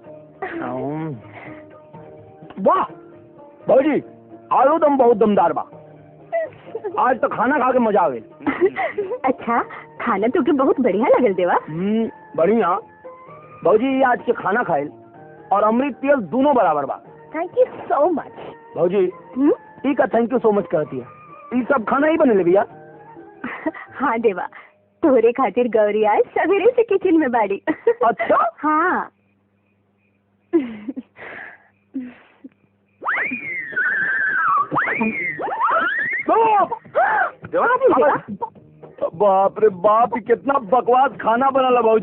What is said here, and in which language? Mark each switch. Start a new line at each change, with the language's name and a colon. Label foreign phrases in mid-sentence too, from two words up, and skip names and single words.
Bhojpuri: वाह भौजी आलू दम बहुत दमदार बा। आज तो खाना खा के मजा आ गई। अच्छा खाना तो के बहुत बढ़िया लगल देवा। बढ़िया भौजी, आज के खाना खाइल और अमृत पियल दोनों बराबर बा।
English: Thank you so much.
Bhojpuri: भौजी ई का
English: Thank you so much
Bhojpuri: कहती है, ई सब खाना ही बने भैया। हाँ देवा, तोरे खातिर गौरी आज सवेरे से किचन में बाड़ी। अच्छा हाँ बाप रे बाप, कितना बकवास खाना बना भौजी।